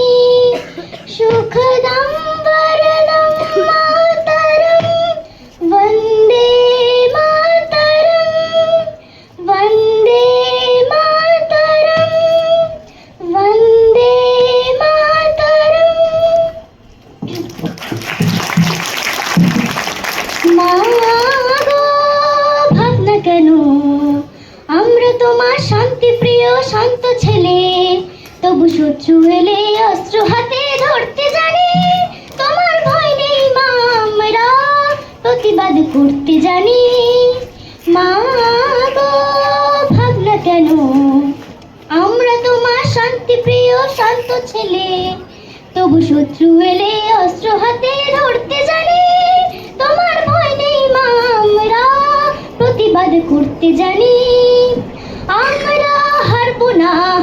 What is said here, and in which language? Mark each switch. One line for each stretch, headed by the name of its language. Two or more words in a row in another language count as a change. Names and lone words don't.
Sanskrit: सुखदं वरदं मातरं वन्दे मातरं वन्दे मातरं वन्दे मातरं
Bangla: মা গো ভাবনা কেন আমরা তোমার শান্তি প্রিয় শান্ত ছেলে তবু শত্রু এলে অস্ত্র হাতে ধরতে জানি তোমার ভয় নেই মা আমরা প্রতিবাদ করতে জানি মা গো ভাবনা কেন আমরা তোমার শান্তি প্রিয় শান্ত ছেলে তবু শত্রু এলে অস্ত্র হাতে ধরতে জানি তোমার ভয় নেই মা আমরা প্রতিবাদ করতে জানি আমরা হারবো না